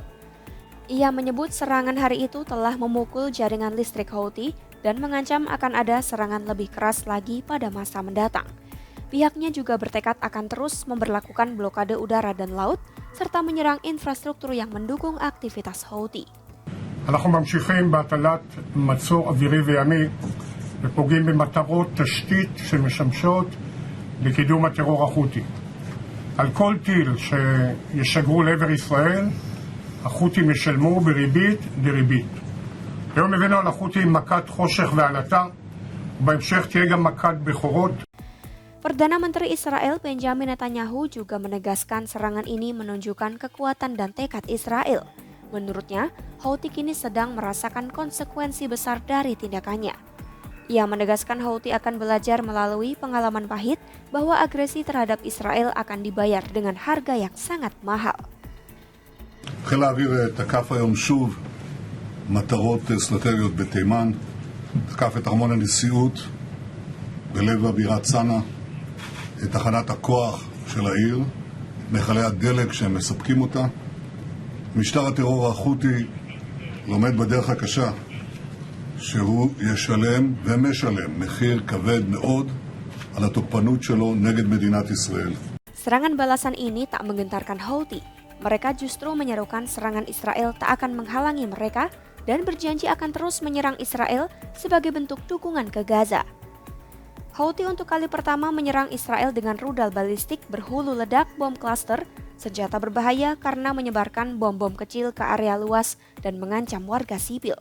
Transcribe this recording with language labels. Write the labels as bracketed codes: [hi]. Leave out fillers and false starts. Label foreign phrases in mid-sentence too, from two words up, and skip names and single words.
[id] Ia menyebut serangan hari itu telah memukul jaringan listrik Houthi dan mengancam akan ada serangan lebih keras lagi pada masa mendatang. Pihaknya juga bertekad akan terus memberlakukan blokade udara dan laut, serta menyerang infrastruktur yang mendukung aktivitas Houthi. [he] אנחנו ממשיכים בהטלת מצור אווירי וימי ופוגעים במטרות תשתית שמשמשות לקידום הטרור החותי. על כל טיל שישגרו לעבר ישראל, החות'ים ישלמו בריבית דריבית. היום הבאנו על החות'ים מכת חושך ועלטה, ובהמשך תהיה גם מכת בכורות. [id] Perdana Menteri Israel Benjamin Netanyahu juga menegaskan serangan ini menunjukkan kekuatan dan tekad Israel. Menurutnya, Houthi kini sedang merasakan konsekuensi besar dari tindakannya. Ia menegaskan Houthi akan belajar melalui pengalaman pahit bahwa agresi terhadap Israel akan dibayar dengan harga yang sangat mahal. [he] חיל האוויר תקף היום שוב מטרות אסטרטגיות בתימן, תקף את ארמון הנשיאות בלב הבירה צנעא, את תחנת הכוח של העיר, מכלי הדלק שהם מספקים אותה. משטר הטרור החותי לומד בדרך הקשה שהוא ישלם ומשלם מחיר כבד מאוד על התוקפנות שלו נגד מדינת ישראל. [id] Serangan balasan ini tak menggentarkan Houthi. Mereka justru menyerukan serangan Israel tak akan menghalangi mereka dan berjanji akan terus menyerang Israel sebagai bentuk dukungan ke Gaza. Houthi untuk kali pertama menyerang Israel dengan rudal balistik berhulu ledak bom cluster, senjata berbahaya karena menyebarkan bom-bom kecil ke area luas dan mengancam warga sipil.